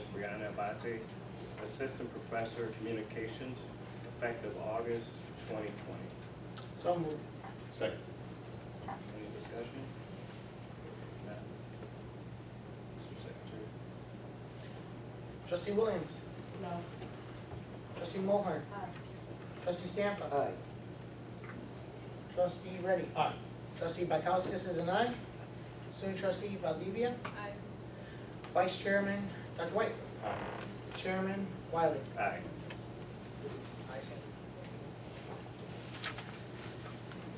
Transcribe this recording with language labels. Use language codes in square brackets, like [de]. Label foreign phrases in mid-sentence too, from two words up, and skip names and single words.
[en] Brianna Abate, Assistant Professor of Communications, effective August 2020. So moved. Second. Any discussion? None. Mr. Secretary. Trustee Williams. No. Trustee Mulhern. Trustee Stampa. Aye. Trustee Reddy. Aye. Trustee Bykowskis is an aye. Student Trustee Valdivia. Aye. Vice Chairman Dr. White. Chairman Wiley. Aye. Ayes have it.